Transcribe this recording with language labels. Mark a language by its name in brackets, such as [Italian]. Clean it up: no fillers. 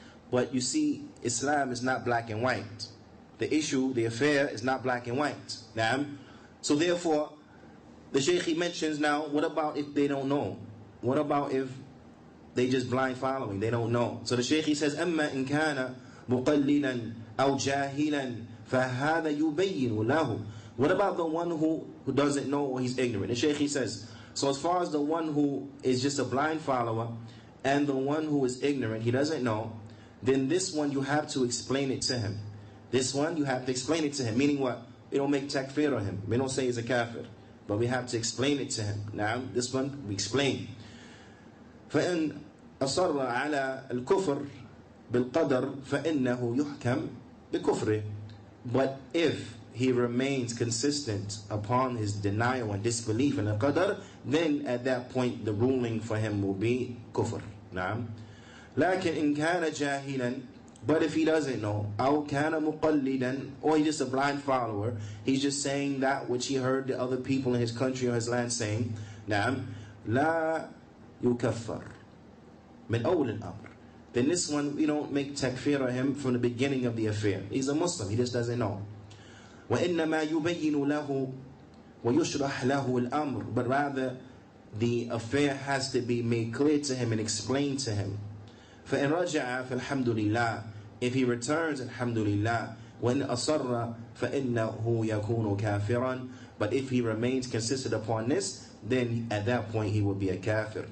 [English] But you see, Islam is not black and white. The issue, the affair is not black and white. So therefore, the Shaykh, he mentions now, what about if they don't know? What about if they just blind following? They don't know. So the Shaykh, he says, [Arabic] أَمَّا إِنْ كَانَ مُقَلِّلًا أَوْ جَاهِلًا فَهَذَا يُبَيِّنُ لَهُ. [English] What about the one who doesn't know or he's ignorant? The Shaykh, he says, so as far as the one who is just a blind follower and the one who is ignorant, he doesn't know, then this one you have to explain it to him. This one, you have to explain it to him. Meaning what? We don't make takfir on him. We don't say he's a kafir. But we have to explain it to him. Now, this one, we explain. [Arabic] فإن أصر على الكفر بالقدر فإنه يحكم بكفره. [English] But if he remains consistent upon his denial and disbelief in the qadr, then at that point the ruling for him will be kufr. نعم. [Arabic] لكن إن كان جاهلا, [English] but if he doesn't know, [Arabic] أو كان مقلدا, [English] or he's just a blind follower, he's just saying that which he heard the other people in his country or his land saying, [Arabic] نعم, لا يكفر من أول الأمر. [English] Then this one, we don't make takfir of him from the beginning of the affair. He's a Muslim, he just doesn't know. [Arabic] وإنما يبين له ويشرح له الأمر. [English] But rather, the affair has to be made clear to him and explained to him. [Arabic] فإن رجع فالحمد لله. [English] If he returns, alhamdulillah. [Arabic] وإن أصر فإنه يكون كافرا. [English] But if he remains consistent upon this, then at that point he will be a kafir.